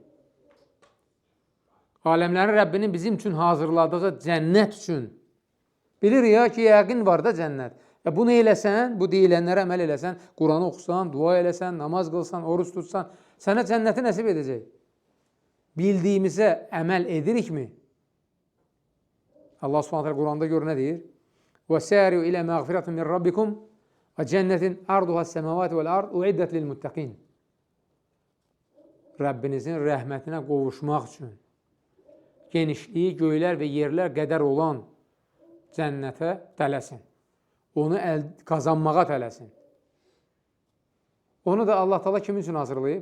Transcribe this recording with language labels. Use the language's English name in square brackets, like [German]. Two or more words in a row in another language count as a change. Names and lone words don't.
[Azerbaijani] Aləmlərin Rəbbinin bizim üçün hazırladığı cənnət üçün bilirik ya ki, yəqin var da cənnət. Bunu eləsən, bu deyilənlərə əməl eləsən, Quranı oxusan, dua eləsən, namaz qılsan, oruç tutsan, sənə cənnəti nəsib edəcək. Bildiyimizə əməl edirikmi? Allah Subhanahu Quranda gör nə deyir? [Arabic] وَسَارِوا إِلَى مَغْفِرَةٍ مِنْ رَبِّكُمْ وَجَنَّةٍ عَرْضُهَا السَّمَاوَاتُ وَالْأَرْضُ اُعِدَّتْ لِلْمُتَّقِينَ [Azerbaijani] Rəbbinizin rəhmətinə qovuşmaq üçün genişliyi göylər və yerlər qədər olan cənnətə tələsin. Onu qazanmağa tələsin. Onu da Allah Teala kimin üçün hazırlayıb?